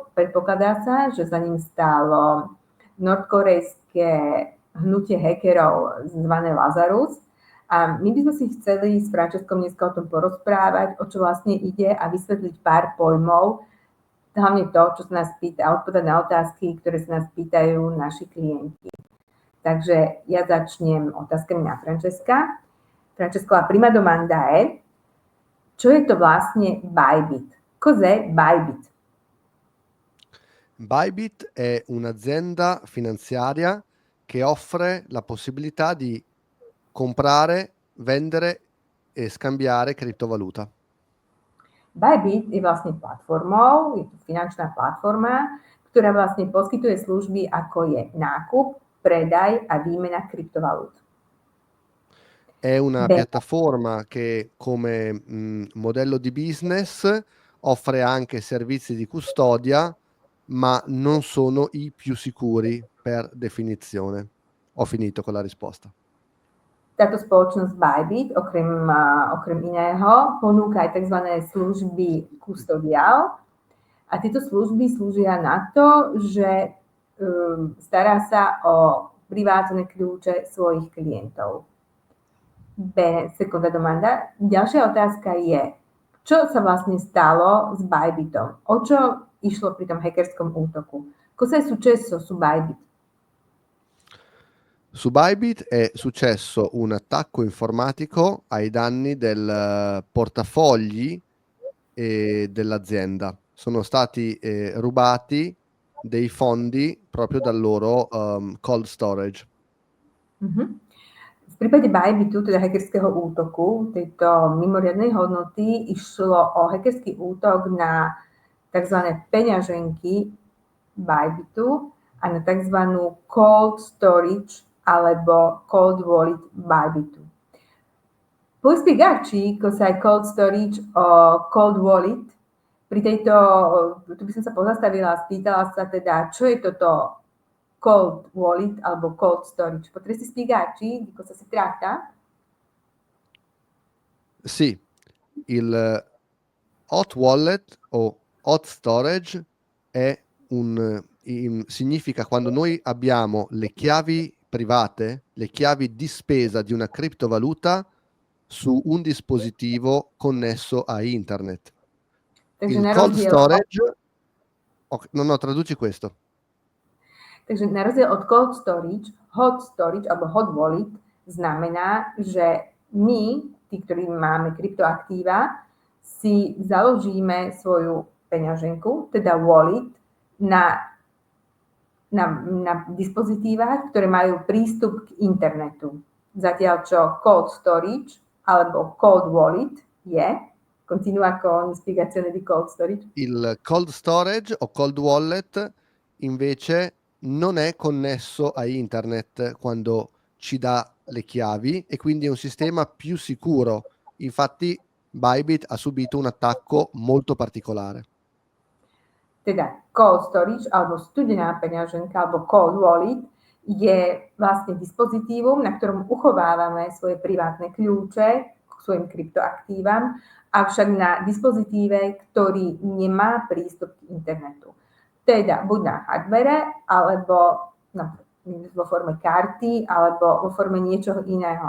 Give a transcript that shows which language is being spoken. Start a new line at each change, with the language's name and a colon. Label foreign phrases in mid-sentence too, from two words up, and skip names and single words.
Slovak: Predpokladá sa, že za ním stálo nordkorejské hnutie hackerov zvané Lazarus. A my by sme si chceli s Francescom dneska o tom porozprávať, o čo vlastne ide a vysvetliť pár pojmov, hlavne to, čo sa nás pýta, a odpovedať na otázky, ktoré sa nás pýtajú naši klienti. Takže ja začnem otázkami na Francesca.
Italian: Francesco, la prima domanda è,
Slovak: čo je to vlastne Bybit?
Italian: Cos'è Bybit? Bybit è un'azienda finanziaria che offre la possibilità di comprare, vendere e scambiare criptovaluta.
Slovak: Bybit je vlastne platformou, je to finančná platforma, ktorá vlastne poskytuje služby ako je nákup, predaj a výmena kryptovalut.
Italian: È una piattaforma che come modello di business offre anche servizi di custodia, ma non sono i più sicuri per definizione. Ho finito con la risposta.
Slovak: Táto spoločnosť Bybit okrem iného ponúka aj tzv. Služby custodial a tieto služby slúžia na to, že stará sa o privátne kľúče svojich klientov.
Italian: Bene, seconda domanda.
Slovak: Ďalšia otázka je, čo sa vlastne stalo s Bybitom? O čo išlo pri tom hackerskom útoku?
Italian: Cosa è successo su Bybit? Su Bybit è successo un attacco informatico ai danni del portafogli dell'azienda. Sono stati rubati dei fondi proprio dal loro
English: cold storage.
Slovak: V prípade Bybitu, teda hackerského útoku, tejto mimoriadnej hodnoty, išlo o hackerský útok na tzv. Peňaženky Bybitu a na tzv.
English: Cold storage
Slovak: alebo
English: cold wallet
Slovak: Bybitu.
Italian: Puoi spiegarci cos'è
English: cold storage
Italian: o
English: cold wallet?
Slovak: Tu by som sa pozastavila a spýtala sa teda, čo je toto
English: cold wallet
Slovak: alebo
English: cold storage.
Italian: Potresti spiegarci di cosa si tratta? Sì, il
English: hot wallet
Italian: o
English: hot storage
Italian: è significa quando noi abbiamo le chiavi private, le chiavi di spesa di una criptovaluta su un dispositivo connesso a internet.
Slovak: Takže
Italian: Il
English: cold storage,
Italian: traduci questo.
Slovak: Takže na rozdiel od
English: cold storage, hot storage
Slovak: alebo
English: hot wallet
Slovak: znamená, že my, tí, ktorí máme kryptoaktíva, si založíme svoju peňaženku, teda wallet, na dispozitívach, ktoré majú prístup k internetu. Zatiaľ čo
English: cold storage
Slovak: alebo
English: cold wallet
Slovak: je,
Italian: continua con spiegazione di
English: cold storage.
Italian: Il
English: cold storage
Italian: o
English: cold wallet
Italian: invece non è connesso a internet quando ci dà le chiavi e quindi è un sistema più sicuro. Infatti Bybit ha subito un attacco molto particolare.
Slovak: Teda
English: cold storage
Slovak: alebo studená peňaženka alebo
English: cold wallet
Slovak: je vlastne dispozitívum, na ktorom uchovávame svoje privátne kľúče k svojim kryptoaktívam, avšak na dispozitíve, ktorý nemá prístup k internetu. Teda buď na hardware, alebo vo forme karty, alebo vo forme niečoho iného.